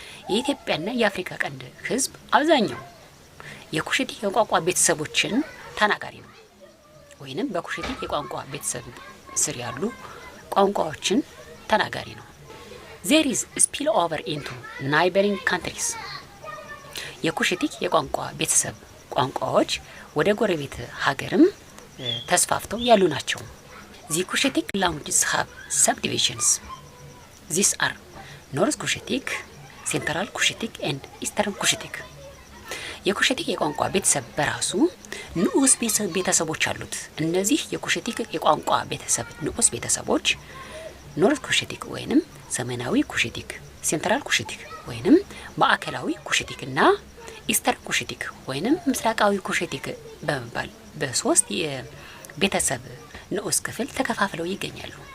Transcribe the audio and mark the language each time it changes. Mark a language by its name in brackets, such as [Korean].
[Amharic] የኢትዮጵያና የአፍሪካ ቀንድ ህዝብ አብዛኛው የኩሽቲክ የቋንቋ ቤተሰቦችን ተናጋሪ ነው ወይንም በኩሽቲክ የቋንቋ ቤተሰብ ስር ያሉ ቋንቋዎችን ተናጋሪ ነው። [English] There is spill over into neighboring countries. [Amharic] የኩሽቲክ የቋንቋ ቤተሰብ ቋንቋዎች ወደ ጎረቤት ሀገርም ተስፋፍተው ያሉ ናቸው። [English] The Cushitic languages have subdivisions. These are North Cushitic, Central Cushitic and Eastern Cushitic. [Amharic] የኩሽቲክ የቋንቋ ቤተሰብ በራሱ ንዑስ ቤተሰቦች አሉት። እነዚህ የኩሽቲክ የቋንቋ ቤተሰብ ንዑስ ቤተሰቦች ኖርዝ ኩሽቲክ ወይንም ሰሜናዊ ኩሽቲክ፣ ሴንትራል ኩሽቲክ ወይንም ማዕከላዊ ኩሽቲክ እና ኢስተርን ኩሽቲክ ወይንም ምስራቃዊ ኩሽቲክ በመባል በ3 የቤተሰብ ንዑስ ክፍል ተከፋፍለው ይገኛሉ።